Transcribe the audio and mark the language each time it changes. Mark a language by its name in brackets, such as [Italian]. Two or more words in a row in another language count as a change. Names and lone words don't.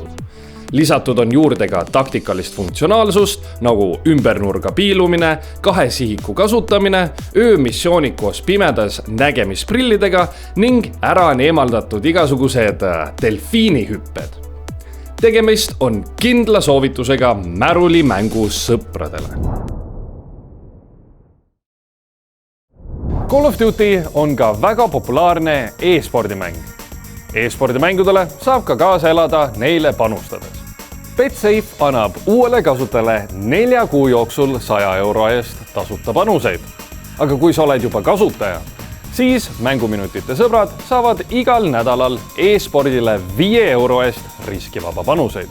[Estonian] Lisatud on juurde ka taktikalist funktsionaalsust, nagu ümbernurga piilumine, 2 sihiku kasutamine, öömissioonid koos pimedas nägemisprillidega ning ära on eemaldatud igasugused delfiinihüpped. Tegemist on kindla soovitusega märulimängu sõpradele. Call of Duty on ka väga populaarne e-spordimäng. E-spordimängudele saab ka kaasa elada neile panustades. Betsafe annab uuele kasutajale 4 kuu jooksul 100 euro eest tasuta panuseid. Aga kui sa oled juba kasutaja, siis mänguminutite sõbrad saavad igal nädalal e-spordile 5 euro eest riskivaba panuseid.